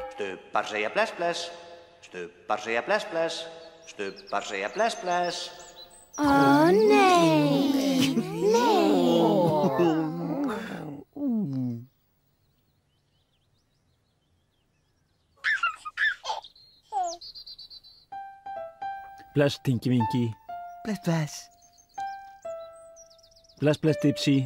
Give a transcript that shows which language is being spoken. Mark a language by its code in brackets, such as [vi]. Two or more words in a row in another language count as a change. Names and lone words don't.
[is] Stubbar segja bless, bless. Stubbar segja bless, bless. Stubbar segja bless, bless. Ó, nei. Bless, Tinky Winky. Bless, bless. Bless, bless, Dipsy.